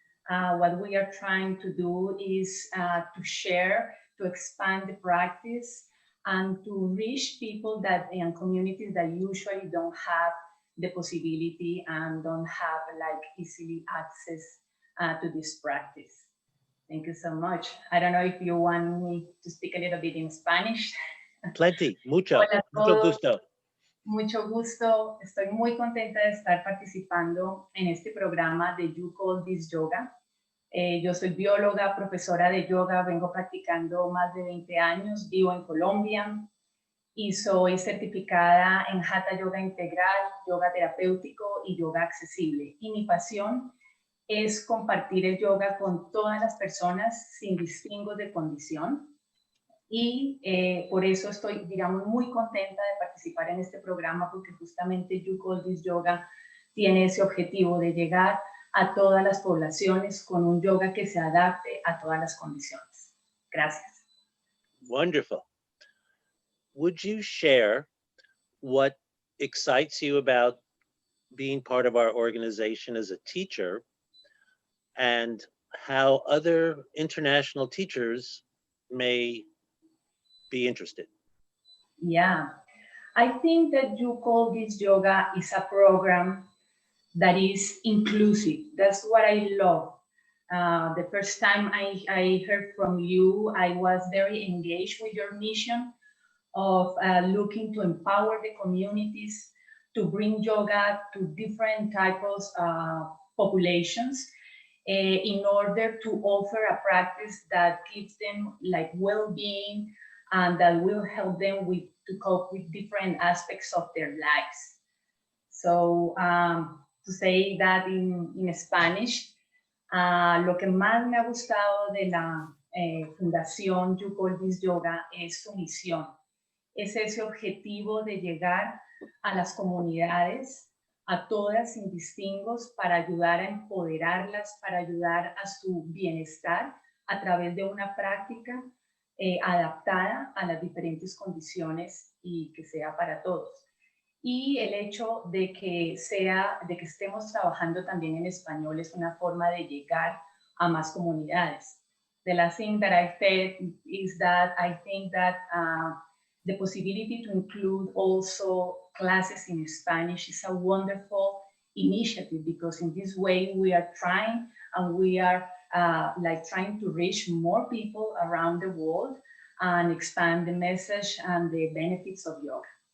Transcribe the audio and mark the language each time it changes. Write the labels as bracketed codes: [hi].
[en] What we are trying to do is to share, to expand the practice, and to reach people that in communities that usually don't have the possibility and don't have like easily access to this practice. Thank you so much. I don't know if you want me to speak a little bit in Spanish. Plenty, [es] Hola a mucho todos, gusto. mucho gusto. Estoy muy contenta de estar participando en este programa de You Call This Yoga. Yo soy bióloga, profesora de yoga, vengo practicando más de 20 años, vivo en Colombia y soy certificada en Hatha Yoga Integral, yoga terapéutico y yoga accesible. Y mi pasión es compartir el yoga con todas las personas sin distingos de condición. Y por eso estoy, digamos, muy contenta de participar en este programa porque justamente You Call This Yoga tiene ese objetivo de llegar a todas las poblaciones con un yoga que se adapte a todas las condiciones. Gracias. [en] Wonderful. Would you share what excites you about being part of our organization as a teacher and how other international teachers may be interested? Yeah, I think that You Call This Yoga is a program that is inclusive. That's what I love. The first time I heard from you, I was very engaged with your mission of looking to empower the communities to bring yoga to different types of populations in order to offer a practice that gives them like well-being and that will help them with to cope with different aspects of their lives. So to say that in Spanish, [es] lo que más me ha gustado de la Fundación You Call This Yoga es su misión. Es ese objetivo de llegar a las comunidades, a todas sin distingos, para ayudar a empoderarlas, para ayudar a su bienestar a través de una práctica adaptada a las diferentes condiciones y que sea para todos. Y el hecho de que estemos trabajando también en español es una forma de llegar a más comunidades. [en] The last thing that I said is that I think that the possibility to include also classes in Spanish is a wonderful initiative because in this way we are trying and we are trying to reach more people around the world and expand the message and the benefits of yoga.